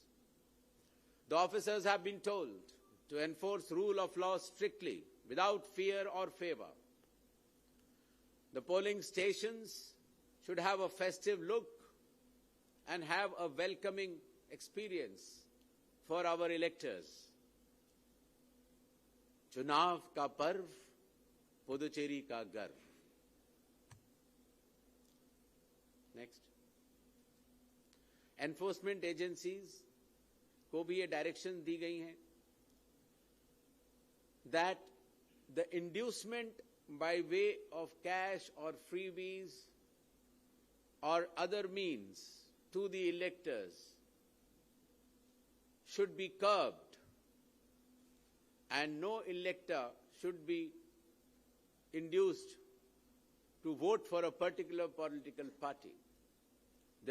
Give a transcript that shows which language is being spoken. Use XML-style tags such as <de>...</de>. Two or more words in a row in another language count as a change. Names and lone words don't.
<en>The officers have been told to enforce rule of law strictly, without fear or favor. The polling stations should have a festive look and have a welcoming experience for our electors.</en> <hi>चुनाव का पर्व, पॉन्डिचेरी का गर्व.</hi> <en>Next. Enforcement agencies</en> <hi>को भी ये डायरेक्शन दी गई हैं</hi> <en>that the inducement by way of cash or freebies or other means to the electors should be curbed, and no elector should be induced to vote for a particular political party.</en>